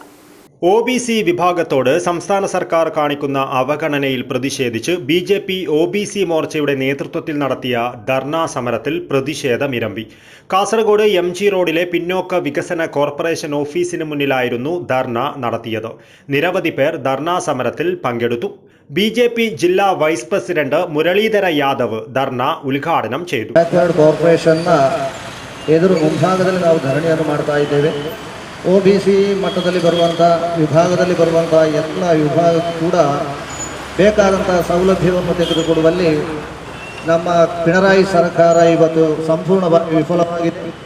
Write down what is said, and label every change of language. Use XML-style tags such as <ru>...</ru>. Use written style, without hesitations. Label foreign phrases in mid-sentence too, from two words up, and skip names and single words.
<ml>OBC വിഭാഗത്തോട് സംസ്ഥാന സർക്കാർ കാണിക്കുന്ന അവഗണനയിൽ പ്രതിഷേധിച്ച് BJP OBC മോർച്ചയുടെ നേതൃത്വത്തിൽ നടത്തിയ ധർണാ സമരത്തിൽ പ്രതിഷേധമിരമ്പി. കാസർഗോഡ് MG റോഡിലെ പിന്നോക്ക വികസന കോർപ്പറേഷൻ ഓഫീസിന് മുന്നിലായിരുന്നു ധർണ നടത്തിയത്. നിരവധി പേർ ധർണാ സമരത്തിൽ പങ്കെടുത്തു. BJP ജില്ലാ</ml> <en>vice president</en> <ml>മുരളീധര യാദവ് ധർണ ಉದ್ಘಾಟನೆ ചെയ്തു.</ml> <kn>ಕೋರ್ಪೊರೇಷನ್ನ ಎದುರು ಮುಂಭಾಗದಲ್ಲಿ ನಾವು ಧರಣಿಯನ್ನು ಮಾಡ್ತಾ ಇದ್ದೇವೆ. OBC ಮಟ್ಟದಲ್ಲಿ ಬರುವಂಥ ವಿಭಾಗದಲ್ಲಿ ಬರುವಂಥ ಎಲ್ಲ ವಿಭಾಗ ಕೂಡ ಬೇಕಾದಂಥ ಸೌಲಭ್ಯವನ್ನು ತೆಗೆದುಕೊಡುವಲ್ಲಿ ನಮ್ಮ ಪಿಣರಾಯಿ ಸರ್ಕಾರ ಇವತ್ತು ಸಂಪೂರ್ಣವಾಗಿ ವಿಫಲವಾಗಿದೆ.</kn>